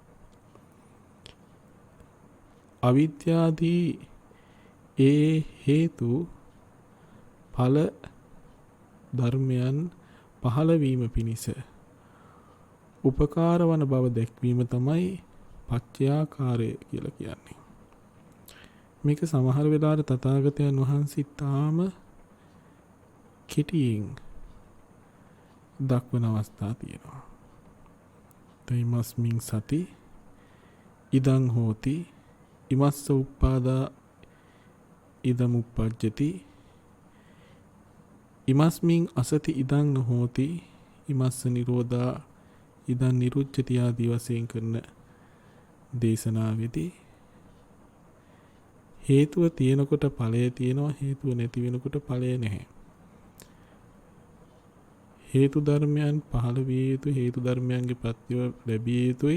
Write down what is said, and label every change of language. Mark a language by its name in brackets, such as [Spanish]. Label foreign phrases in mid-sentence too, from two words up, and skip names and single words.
[Sinhala] අවිද්‍යාදී ඒ හේතු ඵල ධර්මයන් පහළ වීම පිණිස උපකාර වන බව දැක්වීම තමයි පච්චයාකාරය කියලා කියන්නේ. මේක සමහර වෙලාවට තථාගතයන් වහන්සේ තාම කෙටියෙන් දක්වන අවස්ථා තියෙනවා. [Pali] තයිමස්මින් සති ඉදං හෝති ඉමස්ස උප්පාදා ඉදම් උප්පජ්ජති ඉමස්මින් අසති ඉදං නොහෝති ඉමස්ස නිරෝධා ඉදං නිරුච්ඡති [Sinhala] ආදී වශයෙන් කරන දේශනාවේදී හේතුව තියෙනකොට ඵලය තියෙනවා, හේතුව නැති වෙනකොට ඵලය නැහැ. හේතු ධර්මයන් පහළ විය යුතු, හේතු ධර්මයන්ගේ ප්‍රත්‍ය ලැබිය යුතුයි.